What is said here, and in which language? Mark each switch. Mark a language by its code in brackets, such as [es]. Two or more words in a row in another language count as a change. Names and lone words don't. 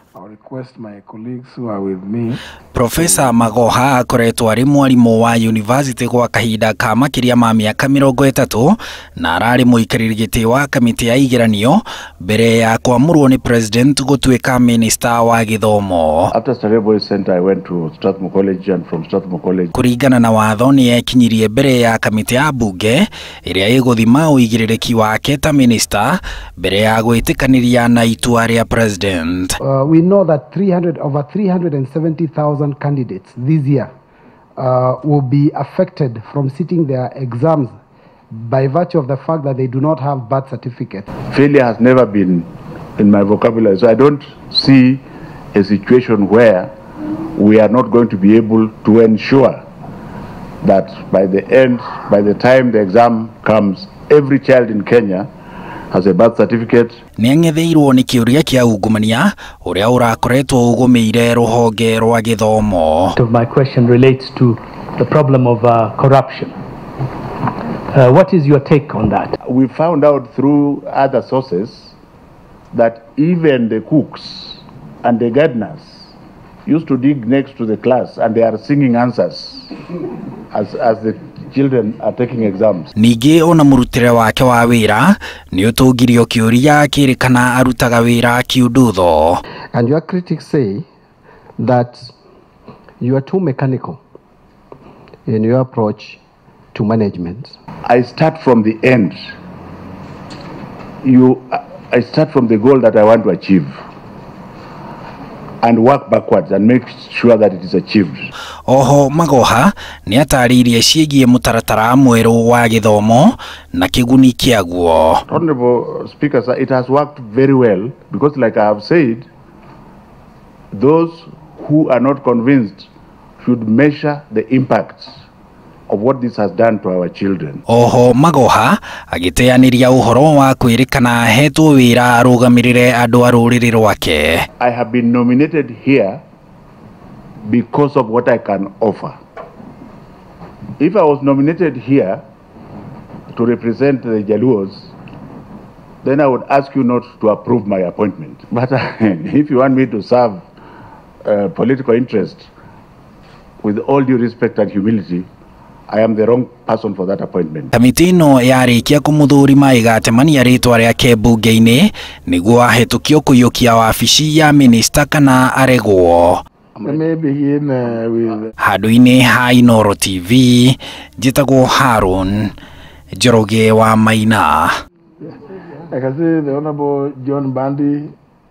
[ki] Profesa Magoha akoretwo ari mwarimu wa university gwa kahinda ka makiria ma miaka 30 na arari muikariri giti wa kamiti ya igeranio mbere ya kwamurwo ni president gutuika minister wa githomo. [en] After Stareboy Center, I went to Strathmore College, and from Strathmore College, [ki] kuringana na watho ni ekinyirie mbere ya kamiti ya bunge iria iguthima uigiririku wake ta minister mbere ya gwitikaniria na itua ria president. [en] We know that over 370,000 candidates this year will be affected from sitting their exams by virtue of the fact that they do not have birth certificates. Failure has never been in my vocabulary, so I don't see a situation where we are not going to be able to ensure that by the time the exam comes, every child in Kenya has a birth certificate. [ki] Niangetheirwo ni kiuria kia ungumania uria urakoretwo ugumiire ruhonge rwa githomo. [en] My question relates to the problem of corruption. What is your take on that? We found out through other sources that even the cooks and the gardeners used to dig next to the class and they are singing answers as the children are taking exams. [ki] Nige ona murutire wake wa wira ni utungirio kiuria kirikana arutaga wira kiudutho. [en] And your critics say that you are too mechanical in your approach to management. I start from the end. I start from the goal that I want to achieve and work backwards and make sure that it is achieved. [ki] Oho Magoha ni ataririe ciegie mutaratara mweru wa githomo na kiguni kiaguo. [en] Honorable Speaker, sir, it has worked very well because, like I have said, those who are not convinced should measure the impacts of what this has done to our children. [ki] Oho Magoha agiteaniria uhoro wa kwirikana hetwo wira arugamirire andu a ruriri rwake. [en] I have been nominated here because of what I can offer. If I was nominated here to represent the Jaluos, then I would ask you not to approve my appointment. But if you want me to serve political interest, with all due respect and humility, I am the wrong person for that appointment. [ki] Kamiti no yarikia kumuthurima igatemania ritwa riake mbunge-ini niguo ahetukio kuyukia wabici ya minister kana aregwo. Handu-ini ha Inooro TV njitagwo Harun Njoroge wa Maina. [en] I can say the Honorable John Bandi